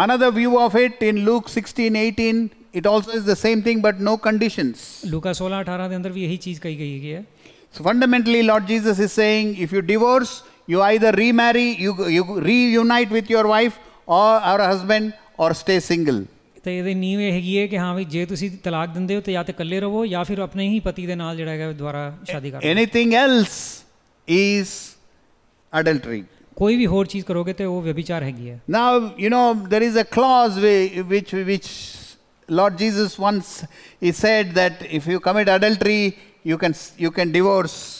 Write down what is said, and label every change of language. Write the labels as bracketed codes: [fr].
[en] Another view of it in Luke 16:18, it also is the same thing but no conditions. [pa] ਲੂਕਾ 16:18 ਦੇ ਅੰਦਰ ਵੀ ਇਹੀ ਚੀਜ਼ ਕਹੀ ਗਈ ਹੈਗੀ ਹੈ. [en] So fundamentally Lord Jesus is saying if you divorce, you either remarry, you reunite with your wife or husband or stay single. [pa] ਤੇ ਇਹਦੀ ਨੀਂਹ ਇਹ ਹੈਗੀ ਹੈ ਕਿ ਹਾਂ ਵੀ ਜੇ ਤੁਸੀਂ ਤਲਾਕ ਦਿੰਦੇ ਹੋ ਤੇ ਜਾਂ ਤੇ ਇਕੱਲੇ ਰਹੋ ਜਾਂ ਫਿਰ ਆਪਣੇ ਹੀ ਪਤੀ ਦੇ ਨਾਲ ਜਿਹੜਾ ਹੈਗਾ ਦੁਬਾਰਾ ਸ਼ਾਦੀ ਕਰੋ. [en] Anything else is adultery. [pa] ਕੋਈ ਵੀ ਹੋਰ ਚੀਜ਼ ਕਰੋਗੇ ਤੇ ਉਹ ਵਿਅਭਿਚਾਰ ਹੈਗੀ ਹੈ. [en] Now you know there is a clause which Lord Jesus once he said that if you commit adultery you can divorce.